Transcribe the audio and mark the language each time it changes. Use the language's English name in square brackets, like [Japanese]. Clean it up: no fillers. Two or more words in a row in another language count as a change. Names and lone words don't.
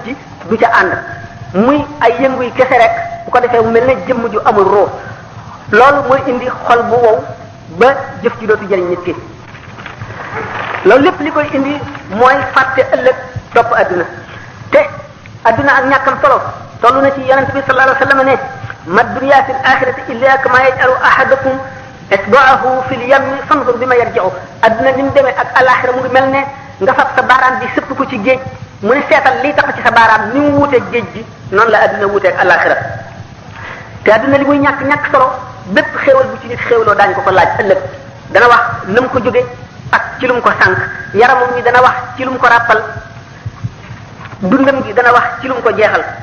[Wolof] ji du ca ànd muy ay yëngu yi kese rek bu ko defee mu mel ne jëmm ju amul roo loolu mooy indi xol bu wow ba jëf ji dootu jëriñ nit ki loolu lépp li koy indi mooy fàtte ëllëg topp adduna te adduna ak ñàkkam solo toll na ci yonent bi [Arabic] صلى الله عليه وسلم [Wolof] ne [Arabic] ما الدنيا في الآخرة إلا كما يجعل أحدكم إصبعه في اليم [Wolof] fanzur bima yarji'u adduna ni mu demee ak alaxira mu ngi mel ne nga fab sa baaraam bi sëpp ko ci géej mu ne seetal liy tax ci sa baaraam ni mu wuuteeg géej gi noonu la adduna wuuteeg alaxira te adduna li muy ñàkk solo bépp xéewal bu ci nit xéewloo daañu ko laaj ëllëg dana wax na mu ko jóge ak ci lu mu ko sànq yaramam ñi dana wax ci lu mu ko ràppal dundam gi dana wax ci lu mu ko jeexal